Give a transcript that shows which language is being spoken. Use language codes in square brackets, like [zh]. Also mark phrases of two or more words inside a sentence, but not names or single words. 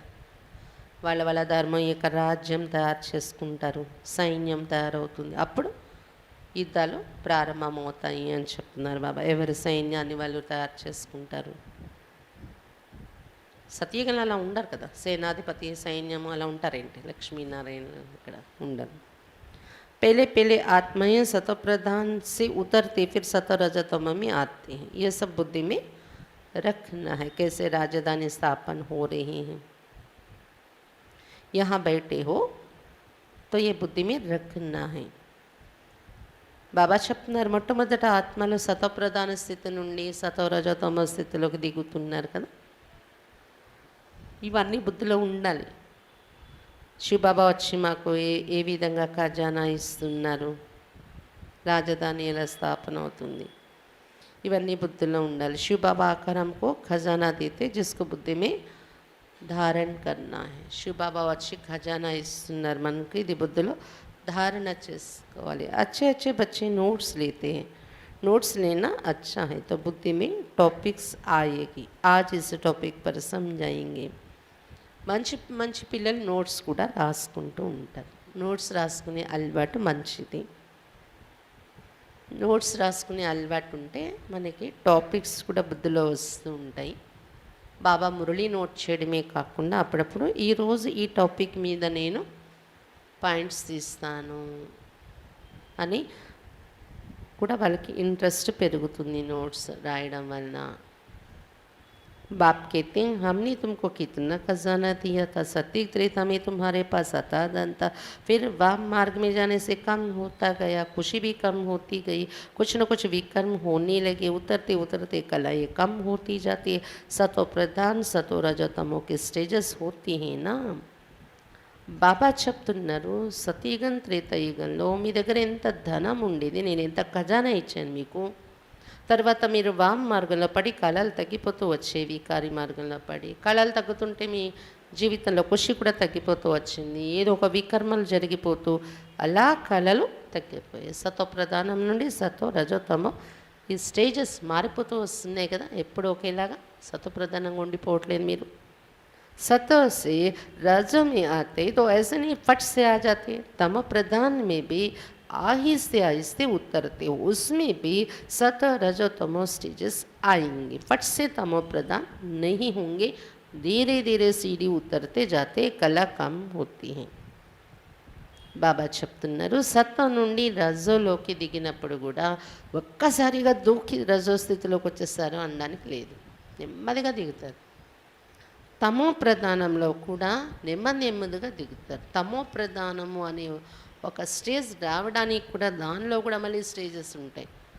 [te] వాళ్ళ ధర్మం యొక్క రాజ్యం తయారు చేసుకుంటారు, సైన్యం తయారవుతుంది. అప్పుడు యుద్ధాలు ప్రారంభమవుతాయి అని చెప్తున్నారు బాబా. ఎవరి సైన్యాన్ని వాళ్ళు తయారు చేసుకుంటారు. సతయుగంలో అలా ఉండరు కదా, సేనాధిపతి సైన్యము అలా ఉంటారేంటి? లక్ష్మీనారాయణ ఇక్కడ ఉండరు. [hi] पहले पहले आत्माएं सतो प्रधान से उतरते, फिर सतो रजतम में आते हैं. ये सब बुद्धि में रखना है. कैसे राजधानी स्थापन हो रही हैं, यहाँ बैठे हो तो ये बुद्धि में रखना है. [te] బాబా చెప్తున్నారు మొట్టమొదట ఆత్మలో సతోప్రధాన స్థితి నుండి సతో రజతమ స్థితిలోకి దిగుతున్నారు కదా. ఇవన్నీ బుద్ధిలో ఉండాలి. శివబాబా వచ్చి మాకు ఏ విధంగా ఖజానా ఇస్తున్నారు, రాజధాని ఎలా స్థాపన అవుతుంది, ఇవన్నీ బుద్ధిలో ఉండాలి. [hi] शिवबाबा आकर हमको खजाना देते जिसको बुद्धि में धारणा करना है. [te] శివబాబా వచ్చి ఖజానా ఇస్తున్నారు మనకి, ఇది బుద్ధిలో धारणा చేసుకోవాలి. [hi] अच्छे अच्छे बच्चे नोट्स लेते हैं. नोट्स लेना अच्छा है तो बुद्धि में टॉपिक्स आएगी. आज इस टॉपिक पर समझाएंगे. [te] మంచి మంచి పిల్లలు నోట్స్ కూడా రాసుకుంటూ ఉంటారు. నోట్స్ రాసుకునే అలవాటు మంచిది. నోట్స్ రాసుకునే అలవాటు ఉంటే మనకి టాపిక్స్ కూడా బుద్ధిలో వస్తూ ఉంటాయి. బాబా మురళి నోట్ చేయడమే కాకుండా అప్పుడప్పుడు ఈరోజు ఈ టాపిక్ మీద నేను పాయింట్స్ తీస్తాను అని కూడా వాళ్ళకి ఇంట్రెస్ట్ పెరుగుతుంది నోట్స్ రాయడం వలన. [hi] बाप कहते हैं हमने तुमको कितना खजाना दिया था, सती त्रेता में तुम्हारे पास आता धन था, फिर वाम मार्ग में जाने से कम होता गया, खुशी भी कम होती गई, कुछ न कुछ विकर्म होने लगे, उतरते उतरते कलाएँ कम होती जाती है, सतो प्रधान सतो रजतमो के स्टेजेस होती हैं ना. [te] బాబా చెప్తున్నారు, సతీగం త్రేతయుగంలో మీ దగ్గర ఎంత ధనం ఉండేది, నేను ఎంత ఖజానా ఇచ్చాను మీకు. తర్వాత మీరు వామ్ మార్గంలో పడి కళలు తగ్గిపోతూ వచ్చేవి, కారి మార్గంలో పడి కళలు తగ్గుతుంటే మీ జీవితంలో ఖుషి కూడా తగ్గిపోతూ వచ్చింది, ఏదో ఒక వికర్మలు జరిగిపోతూ అలా కళలు తగ్గిపోయాయి. సతో ప్రధానం నుండి సతో రజోతమో ఈ స్టేజెస్ మారిపోతూ వస్తున్నాయి కదా, ఎప్పుడు ఒకేలాగా సతో ప్రధానంగా ఉండిపోవట్లేదు మీరు. [hi] सतो से रजो में आते तो ऐसे नहीं फट से आ जाते, तमो प्रधान में भी आहिस्ते आहिस्ते उतरते हो, उसमें भी सत रजो तमो स्टेजेस आएंगे, फट से तमो प्रधान नहीं होंगे, धीरे धीरे सीढ़ी उतरते जाते कला कम होती हैं. [te] బాబా చెప్తున్నారు, సత్వ నుండి రజోలోకి దిగినప్పుడు కూడా ఒక్కసారిగా దూకి రజో స్థితిలోకి వచ్చేస్తారు అనడానికి లేదు, నెమ్మదిగా దిగుతారు. తమో ప్రధానంలో కూడా నెమ్మదిగా దిగుతారు. తమో ప్రధానము అనే ఒక స్టేజ్ రావడానికి కూడా దానిలో కూడా మళ్ళీ స్టేజెస్ ఉంటాయి.